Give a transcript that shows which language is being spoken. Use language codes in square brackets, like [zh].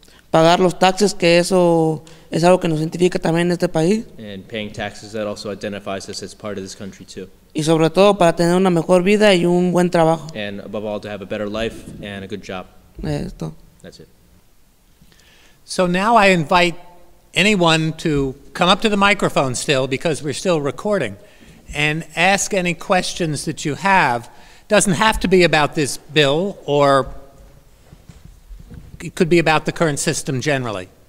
[es] Pagar los taxes, que eso es algo que nos identifica también en este país. [en] And paying taxes, that also identifies us as part of this country too. [es] Y sobre todo para tener una mejor vida y un buen trabajo. [en] And above all, to have a better life and a good job. [es] Esto. [en] That's it. So now I invite anyone to come up to the microphone still, because we're still recording, and ask any questions that you have. Doesn't have to be about this bill, or it could be about the current system generally.